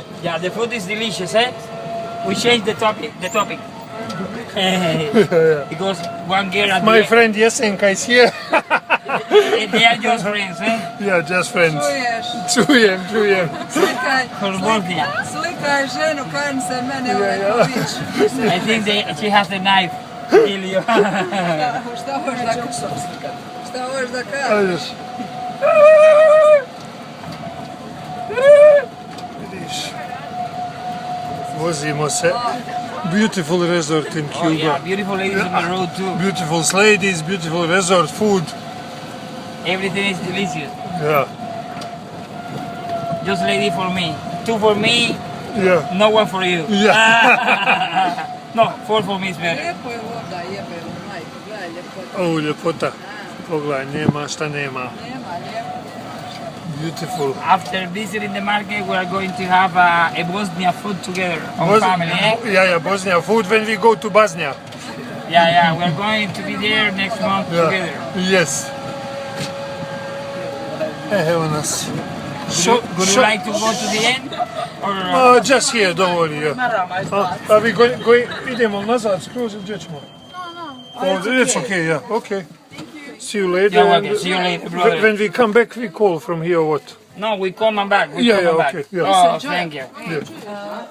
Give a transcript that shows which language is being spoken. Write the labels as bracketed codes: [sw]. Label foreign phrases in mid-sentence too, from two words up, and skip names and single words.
[en] Yeah, the food is delicious, eh? We changed the topic. Because one girl at My friend Jesenka is here. they are just friends, eh? Yeah, just friends. Čujem. From Bosnia. [bs] Slikaj ženu, kajem se mene ovaj ković. [en] I think she has the knife to kill you. [bs] Šta hoš da kažeš? Vidiš, vozimo se. [en] Beautiful resort in Cuba. Oh yeah, beautiful ladies on the road too. Beautiful ladies, beautiful resort food. Everything is delicious. Yeah. Just lady for me. Two for me, Yeah. no one for you. Yeah. No, four for me is better. [bs] Lijepo je voda, jebe mu majku, gledaj ljepota. O, ljepota. Pogledaj, nema šta nema. Nema, lijepo. [en] Beautiful. After visiting the market, we are going to have a Bosnia food together, our family, eh? Yeah, Bosnia food when we go to Bosnia. Yeah, we are going to be there next month together. Yes. [bs] Evo nas. [en] Would you like to go to the end? Or, Just here, don't worry. Yeah. Are we going, [bs] idemo nazad, skroz, gdje ćemo? [en] No. It's okay, yeah, okay. See you later. You're welcome. See you later, brother. When we come back, we call from here, what? No, we come back. Okay. Yeah. Oh, thank you. Yeah.